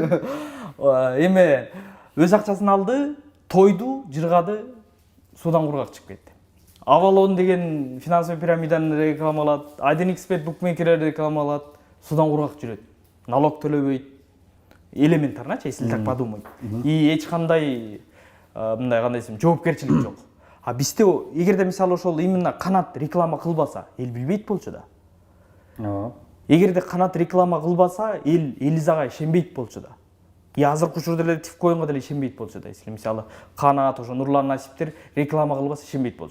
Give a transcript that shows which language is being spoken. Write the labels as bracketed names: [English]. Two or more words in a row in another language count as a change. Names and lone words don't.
[Kyrgyz] Эме өз акчасын алды, тойду, жыргады, суудан кургак чыгып кетти. Avalon деген финансовый пирамиданы рекламалат, IdenXBet букмекерлерди рекламалат, суудан кургак жүрөт. Налог төлөбөйт. Элементарночи, [Russian] если так подумать. [Kyrgyz] И эч кандай мындай кандай десем, жоопкерчилик жок. А бизде эгерде мисалы ошол именно Канат реклама кылбаса, эл билбейт болчу да. Эгерде Канат реклама кылбаса, эл Элизага ишенбейт болчу да. И азыркы учурда эле Тифкоинго деле ишенбейт болчу да. Если мисалы Канат, ошо Нурлан Насиптер реклама кылбаса ишенбейт болчу.